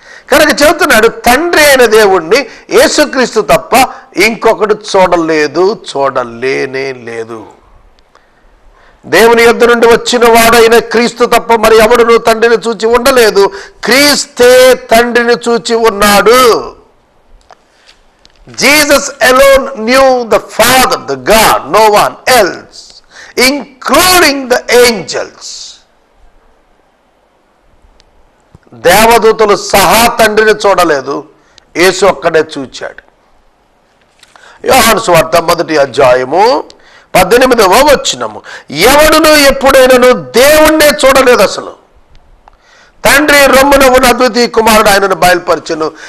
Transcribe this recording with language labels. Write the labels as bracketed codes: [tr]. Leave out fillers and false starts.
[te] కనుక చెబుతున్నాడు, తండ్రి అయిన దేవుణ్ణి యేసుక్రీస్తు తప్ప ఇంకొకటి చూడలేదు, చూడలేనే లేదు. దేవుని యొద్ద నుండి వచ్చిన వాడైన క్రీస్తు తప్ప మరి ఎవడును తండ్రిని చూచి ఉండలేదు. క్రీస్తే తండ్రిని చూచి ఉన్నాడు. [en] Jesus alone knew the Father, the God, no one else, including the angels. [te] దేవదూతలు సహా తండ్రిని చూడలేదు, యేసు ఒక్కడే చూచాడు. యోహాను సువార్త 1వ అధ్యాయము 18వ వచనము. ఎవడును ఎప్పుడైనాను దేవుణ్ణే చూడలేదు అసలు. తండ్రి రొమ్మున ఉన్న అద్వితీయ కుమారుడు ఆయనను బయలుపరచెను.